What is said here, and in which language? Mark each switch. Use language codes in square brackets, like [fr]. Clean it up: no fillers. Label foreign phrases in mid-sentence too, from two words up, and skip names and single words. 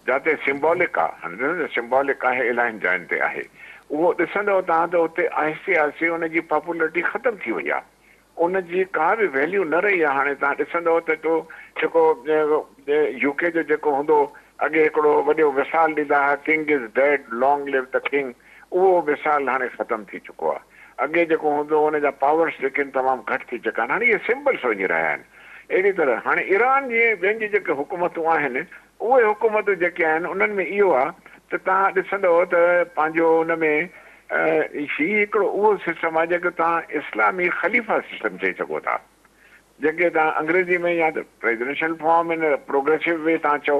[sd] जाते सिंबॉलिक आहे, सिंबॉलिक आहे इलाही जायुनि ते आहे, उहो ॾिसंदव तव्हां त उते आहिस्ते आहिस्ते उनजी पॉपुलरिटी ख़तम थी वई आहे, उनजी का बि वैल्यू न रही आहे। हाणे तव्हां ॾिसंदव त जेको यूके जो जेको हूंदो, अॻे हिकिड़ो वॾो मिसाल ॾींदा हुआ, [en] King is dead long live the king, [sd] उहो मिसाल हाणे ख़तम थी चुको आहे। अॻे जेको हूंदो हुनजा पावर्स जेके आहिनि तमामु घटि थी चुका आहिनि, हाणे इहे सिंबल्स वञी रहिया आहिनि। अहिड़ी तरह हाणे ईरान जी ॿियनि जी जेके हुकूमतूं आहिनि, उहे हुकूमतूं जेके आहिनि उन्हनि में इहो आहे त तव्हां ॾिसंदव त पंहिंजो हुन में हीउ हिकिड़ो उहो सिस्टम आहे जेको तव्हां इस्लामी ख़लीफ़ा सिस्टम चई सघो था, जेके तव्हां अंग्रेज़ी में या त [en] presidential form in progressive way [sd] तव्हां चओ।